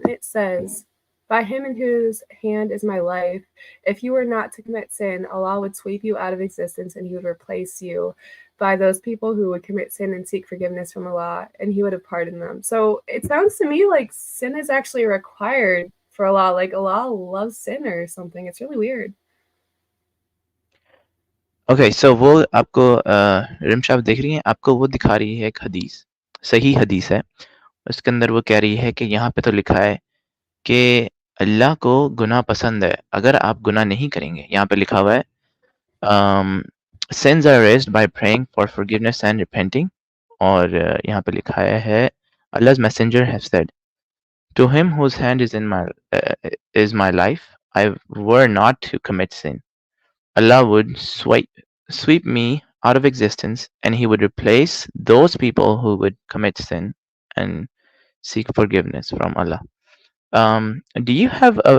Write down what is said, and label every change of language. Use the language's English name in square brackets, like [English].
[English] It says, by him in whose hand is my life, if you were not to commit sin, Allah would sweep you out of existence and he would replace you by those people who would commit sin and seek forgiveness from Allah, and he would have pardoned them. So it sounds to me like sin is actually required for Allah, like Allah loves sin or something. It's really weird. Okay, so [Urdu] وہ آپ کو رمش آپ دیکھ رہی ہیں، آپ کو وہ دکھا رہی ہے ایک حدیث، صحیح حدیث ہے. اس کے اندر وہ کہہ رہی ہے کہ یہاں پہ تو لکھا ہے کہ اللہ کو گناہ پسند ہے اگر آپ گناہ نہیں کریں گے. یہاں پہ لکھا ہوا ہے [English] sins are erased by praying for forgiveness and repenting. [Urdu] اور یہاں پہ لکھا ہے [English] Allah's messenger has said, to him whose hand is my life, I were not to commit sin, Allah would sweep me out of existence and he would replace those people who would commit sin and seek forgiveness from Allah. Do you have